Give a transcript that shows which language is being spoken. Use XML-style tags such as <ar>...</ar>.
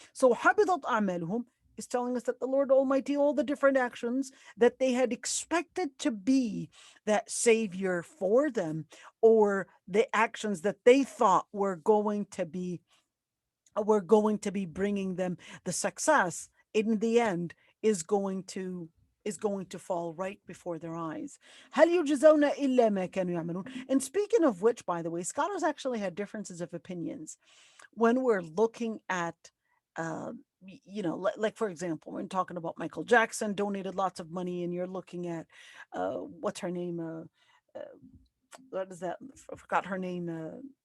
<en>So habitat a'maluhum is telling us that the Lord Almighty, all the different actions that they had expected to be that savior for them, or the actions that they thought were going to be bringing them the success, in the end is going to fall right before their eyes.</en> <ar>هل يجزون إلا ما كانوا يعملون.</ar> <en>And speaking of which, by the way, scholars actually had differences of opinions when we're looking at uh, like for example, when talking about Michael Jackson donated lots of money, and you're looking at what's her name, uh, what is that, I forgot her name,</en>